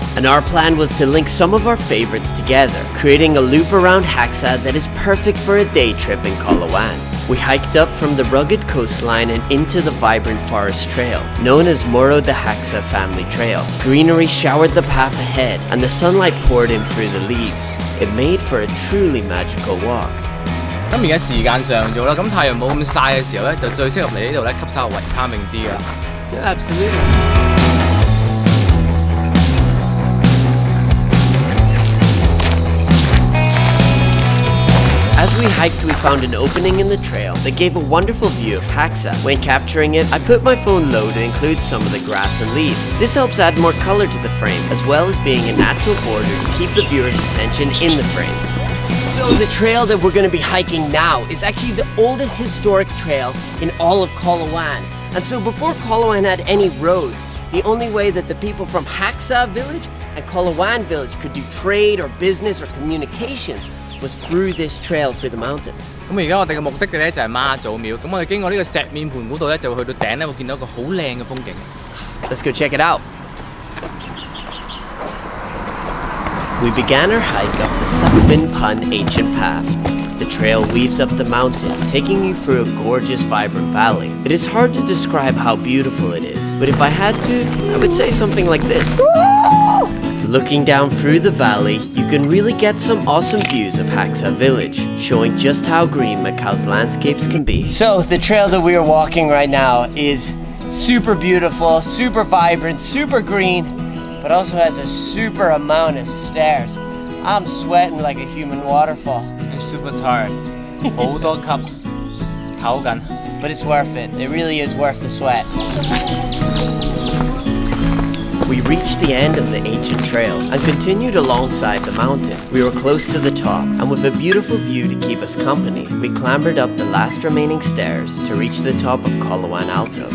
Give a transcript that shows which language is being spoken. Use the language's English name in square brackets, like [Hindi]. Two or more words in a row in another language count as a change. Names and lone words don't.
[English] And our plan was to link some of our favorites together, creating a loop around Haksa that is perfect for a day trip in Coloane. We hiked up from the rugged coastline and into the vibrant forest trail, known as Moro de Haksa Family Trail. Greenery showered the path ahead, and the sunlight poured in through the leaves. It made for a truly magical walk. [Cantonese] 咁而家時間上咗啦，咁太陽冇咁曬嘅時候咧，就最適合嚟呢度咧吸收維他命 D 噶啦。 [English] Yeah, absolutely. As we hiked, we found an opening in the trail that gave a wonderful view of Haksa. When capturing it, I put my phone low to include some of the grass and leaves. This helps add more color to the frame, as well as being a natural border to keep the viewer's attention in the frame. So the trail that we're going to be hiking now is actually the oldest historic trail in all of Coloane. And so before Coloane had any roads, the only way that the people from Haksa village and Coloane village could do trade or business or communications was through this trail through the mountains. [Cantonese] 咁而家我哋嘅目的地咧就係媽祖廟，咁我哋經過呢個石面盤嗰度咧，就會去到頂咧，會見到一個好靚嘅風景。 [English] Let's go check it out. We began our hike up the Sakmin Pun ancient path. The trail weaves up the mountain, taking you through a gorgeous, vibrant valley. It is hard to describe how beautiful it is, but if I had to, I would say something like this. Looking down through the valley, you can really get some awesome views of Haksa village, showing just how green Macao's landscapes can be. So the trail that we are walking right now is super beautiful, super vibrant, super green, but also has a super amount of stairs. I'm sweating like a human waterfall. I'm super tired. [Cantonese] 好多級唞緊。 [English] But it's worth it. It really is worth the sweat. We reached the end of the ancient trail and continued alongside the mountain. We were close to the top, and with a beautiful view to keep us company, we clambered up the last remaining stairs to reach the top of Coloane Alto.